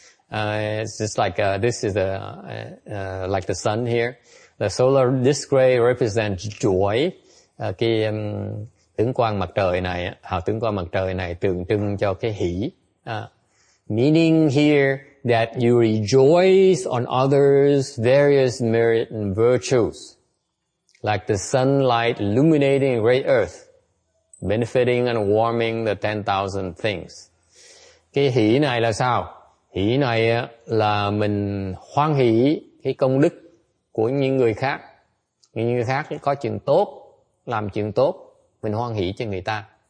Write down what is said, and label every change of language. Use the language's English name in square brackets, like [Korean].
[English] It's just like this is like the sun here. The solar disk ray represents joy. [Vietnamese] Cái tướng quang mặt trời này, hào tướng quang mặt trời này tượng trưng cho cái hỷ. [English] Meaning here that you rejoice on others' various merit and virtues, like the sunlight illuminating a great earth, benefiting and warming the 10,000 things. [Vietnamese] Cái hỷ này là sao? Hỷ này là mình hoan hỷ cái công đức của những người khác. Những người khác có chuyện tốt, làm chuyện tốt, mình hoan hỷ cho người ta.